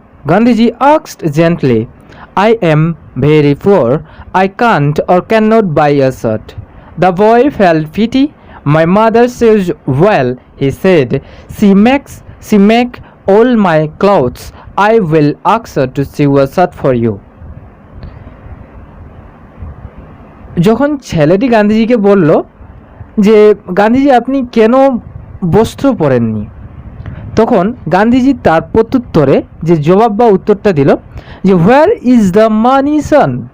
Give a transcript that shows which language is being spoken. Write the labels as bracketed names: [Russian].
[English] Gandhiji asked gently, I am very poor, I can't or can not buy a shirt. The boy felt pity, my mother sews well, he said, she make all my clothes, I will ask her to sew a shirt for you. [Bangla] যখন ছেলেটি গান্ধীজিকে বলল যে গান্ধীজি আপনি কেন বস্ত্র পরেননি, তখন গান্ধীজি তার প্রত্যুত্তরে যে জবাব বা উত্তরটা দিল যে [English] Where is the money son?